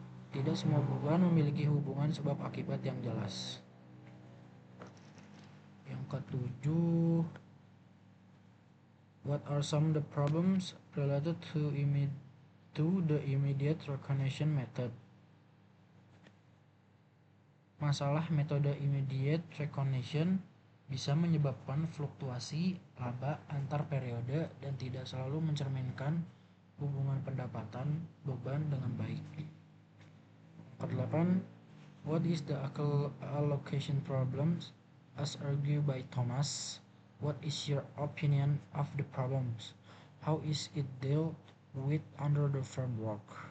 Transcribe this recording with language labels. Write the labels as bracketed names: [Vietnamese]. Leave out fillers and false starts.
[Indonesian] Tidak semua beban memiliki hubungan sebab akibat yang jelas. Yang ketujuh, [English] what are some of the problems related to the immediate recognition method? [Indonesian] Masalah metode immediate recognition bisa menyebabkan fluktuasi laba antar periode dan tidak selalu mencerminkan hubungan pendapatan beban dengan baik. Kedelapan, [English] what is the allocation problems as argued by Thomas? What is your opinion of the problems? How is it dealt with under the framework.